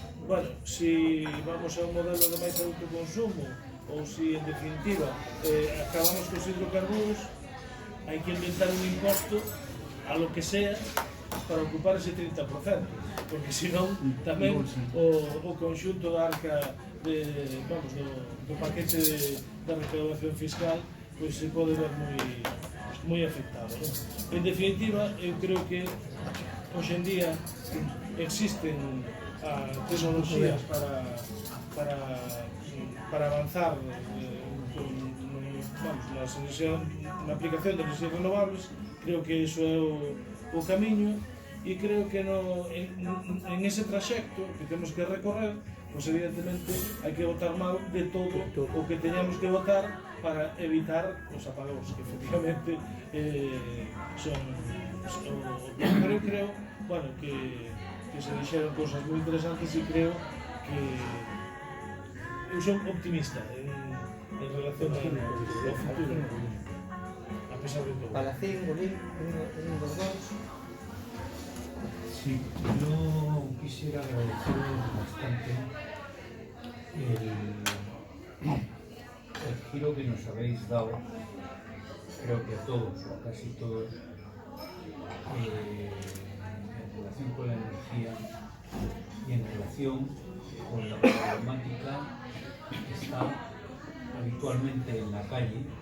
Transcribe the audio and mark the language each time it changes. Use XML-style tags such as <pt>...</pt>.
<gl>Bueno, si vamos a un modelo de máis autoconsumo ou si en definitiva acabamos cos hidrocarburos, hai que inventar un imposto a lo que sea para ocupar ese 30%, porque senón tamén o conxunto da arca do paquete da recaudación fiscal pois se pode ver moi afectado, non? En definitiva, eu creo que hoxe en día existen tecnologías para avanzar na aplicación de enerxías renovables. Creo que iso é o camiño e creo que en ese traxecto que temos que recorrer, pois evidentemente hai que votar mal de todo o que teñamos que votar para evitar os apagóns, que efectivamente son pero eu creo, bueno, que se dixeron cousas moi interesantes e creo que eu son optimista en relación ao futuro, a pesar de todo. Palacín, Bolín, un dos dos.</gl> <es>Sí, yo quisiera agradeceros bastante el giro que nos habéis dado, creo que a todos o casi todos, en relación con la energía y en relación con la problemática que está habitualmente en la calle.</es>